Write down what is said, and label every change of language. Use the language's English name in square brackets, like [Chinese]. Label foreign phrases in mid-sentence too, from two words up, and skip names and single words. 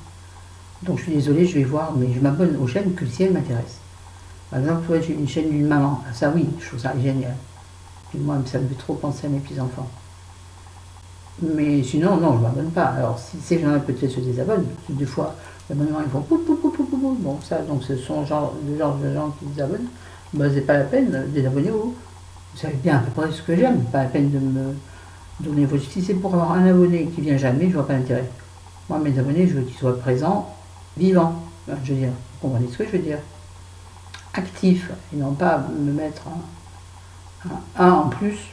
[French] Donc je suis désolée, je vais voir, mais je m'abonne aux chaînes que si elles m'intéressent. Par exemple, j'ai une chaîne d'une maman. Ah, ça oui, je trouve ça génial. Et moi, ça me fait trop penser à mes petits-enfants. Mais sinon, non, je ne m'abonne pas. Alors, si ces gens-là peut-être se désabonnent, parce que des fois, l'abonnement, ils font pou, pou, pou, pou, pou, pou. Bon, ça, donc ce sont le genre de gens qui se désabonnent. Ben, c'est pas la peine, désabonnez-vous. Vous savez bien à peu près ce que j'aime. Pas la peine de me donner vos... Si c'est pour avoir un abonné qui vient jamais, je vois pas l'intérêt. Moi, mes abonnés, je veux qu'ils soient présents, vivants. Je veux dire, vous comprenez ce que je veux dire? Actifs, et non pas me mettre un en plus.